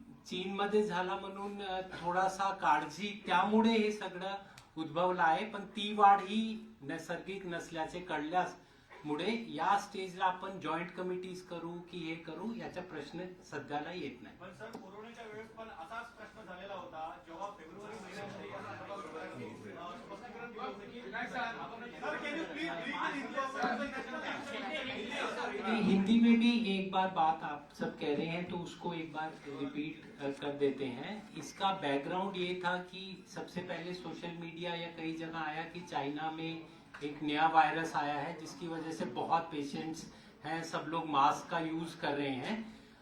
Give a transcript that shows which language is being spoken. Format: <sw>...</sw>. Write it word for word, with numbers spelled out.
<mr>चीनमध्ये झाला म्हणून थोडासा काळजी त्यामुळे हे सगळं उद्भवलं आहे, पण ती वाढ ही नैसर्गिक नसल्याचे कळल्यामुळे या स्टेजला आपण जॉईंट कमिटीज करू की हे करू याचा प्रश्न सध्याला येत नाही. पण सर, कोरोनाच्या वेळेस पण असाच प्रश्न झालेला होता जेव्हा फेब्रुवारी महिन्यामध्ये या संदर्भात स्पष्टीकरण दिलं होतं की Vinayak sir Saheb,</mr> <en>can you please read the report?</en> <hi>Hindi में भी एक बार बात आप सब कह रहे हैं तो उसको एक बार रिपीट कर देते हैं. इसका बैकग्राउंड ये था कि सबसे पहले सोशल मीडिया या कई जगह आया कि चाइना में एक नया वायरस आया है जिसकी वजह से बहुत पेशेंट्स हैं, सब लोग मास्क का यूज कर रहे हैं.</hi>